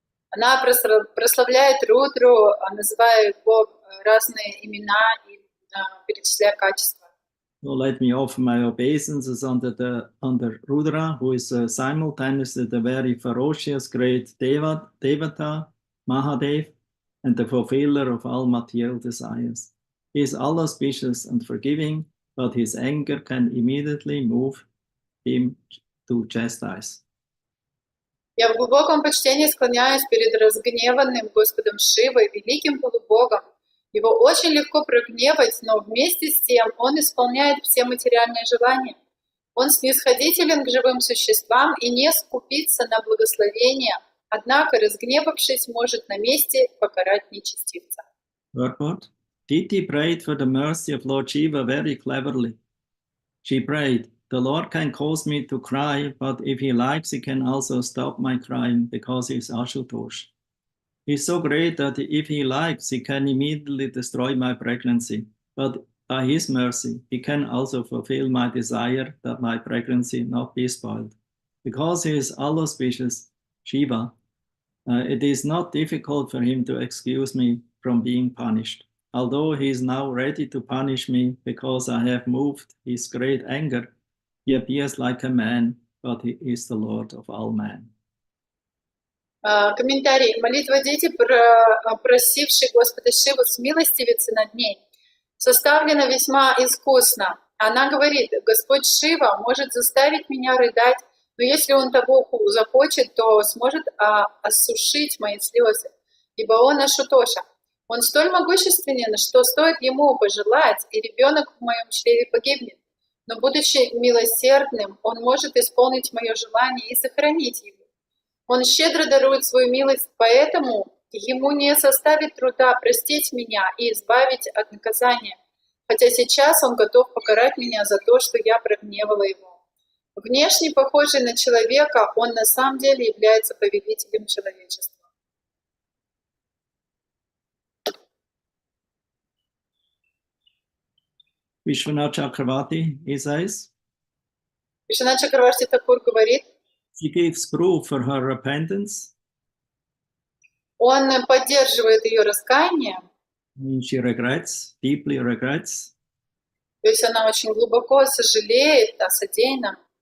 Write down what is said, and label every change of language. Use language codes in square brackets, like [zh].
[ru] Она прославляет Рудру, называя его разные имена и перечисляя качества. [en] So let me offer my obeisances under Rudra, who is simultaneously the very ferocious great Devata, Mahadev, and the fulfiller of all material desires. He is all-auspicious and forgiving, but his anger can immediately move him to chastise. [ru] Я в глубоком почтении склоняюсь перед разгневанным Господом Шивой, великим полубогом. Его очень легко прогневать, но вместе с тем он исполняет все материальные желания. Он снисходителен к живым существам и не скупится на благословения, однако, разгневавшись, может на месте покарать нечестивца. [en] Diti prayed for the mercy of Lord Shiva very cleverly. She prayed, the Lord can cause me to cry, but if he likes, he can also stop my crying because he is Ashutosh. He is so great that if he likes, he can immediately destroy my pregnancy. But by his mercy, he can also fulfill my desire that my pregnancy not be spoiled. Because he is all-auspicious, Shiva, it is not difficult for him to excuse me from being punished. Although he is now ready to punish me because I have moved his great anger, he appears like a man, but he is the Lord of all men. [ru] Комментарий. Молитва Дити, просившей Господа Шиву смилостивиться над ней, составлена весьма искусно. Она говорит, Господь Шива может заставить меня рыдать, но если он того захочет, то сможет осушить мои слезы, ибо он Ашутоша. Он столь могущественен, что стоит ему пожелать, и ребенок в моем чреве погибнет. Но будучи милосердным, он может исполнить мое желание и сохранить его. Он щедро дарует свою милость, поэтому ему не составит труда простить меня и избавить от наказания, хотя сейчас он готов покарать меня за то, что я прогневала его. Внешне похожий на человека, он на самом деле является повелителем человечества. [en] Vishwanath Chakravarti, he says, [ru] Вишванат Чакраварти Такур говорит, [en] she gives proof for her repentance. [ru] он поддерживает ее раскаяние, [en] She regrets, deeply regrets, [ru] то есть она очень глубоко сожалеет о содеянном